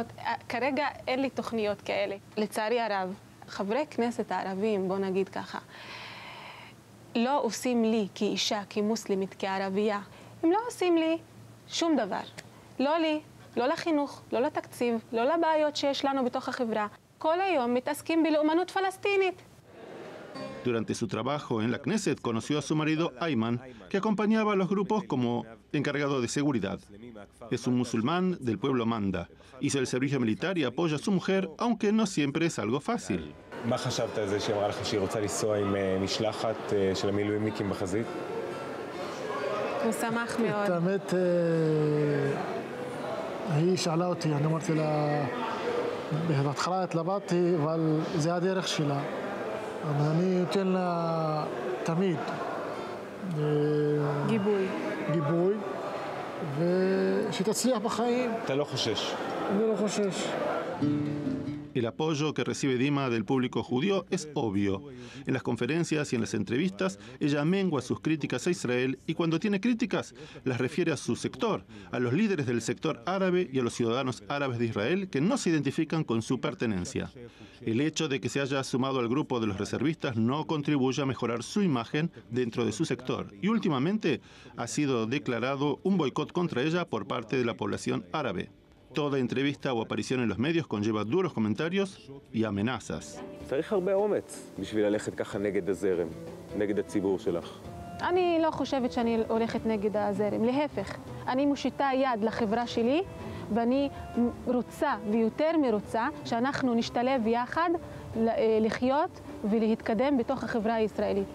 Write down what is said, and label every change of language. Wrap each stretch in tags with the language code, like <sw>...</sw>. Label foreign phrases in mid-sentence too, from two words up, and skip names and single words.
<he>כרגע אין לי תוכניות כאלה. לצערי הרב, חברי כנסת הערבים, בוא נגיד ככה, לא עושים לי כאישה, כמוסלמית, כערבייה. הם לא עושים לי שום דבר. לא לי, לא לחינוך, לא לתקציב, לא לבעיות שיש לנו בתוך החברה. כל היום מתעסקים בלאומנות פלסטינית.</he> <es>Durante su trabajo en la Knesset conoció a su marido Ayman, que acompañaba a los grupos como encargado de seguridad. Es un musulmán del pueblo Manda. Hizo el servicio militar y apoya a su mujer, aunque no siempre es algo fácil.</es> <he>מה חשבת על זה שהיא אמרה לך שהיא רוצה לנסוע עם משלחת של המילואימניקים בחזית? הוא שמח מאוד. האמת, היא שאלה אותי, אני אמרתי לה, בהתחלה התלבטתי, אבל זה הדרך שלה. אני נותן לה תמיד גיבוי, ושתצליח בחיים. אתה לא חושש? אני לא חושש.</he> <es>El apoyo que recibe Dima del público judío es obvio. En las conferencias y en las entrevistas, ella mengua sus críticas a Israel y cuando tiene críticas, las refiere a su sector, a los líderes del sector árabe y a los ciudadanos árabes de Israel que no se identifican con su pertenencia. El hecho de que se haya sumado al grupo de los reservistas no contribuye a mejorar su imagen dentro de su sector y últimamente ha sido declarado un boicot contra ella por parte de la población árabe. Toda entrevista o aparición en los medios conlleva duros comentarios y amenazas.</es> <he>צריך הרבה אומץ בשביל ללכת ככה נגד הזרם, נגד הציבור שלך. אני לא חושבת שאני הולכת נגד הזרם, להפך. אני מושיטה יד לחברה שלי, ואני רוצה ויותר מרוצה שאנחנו נשתלב יחד לחיות ולהתקדם בתוך החברה הישראלית.</he>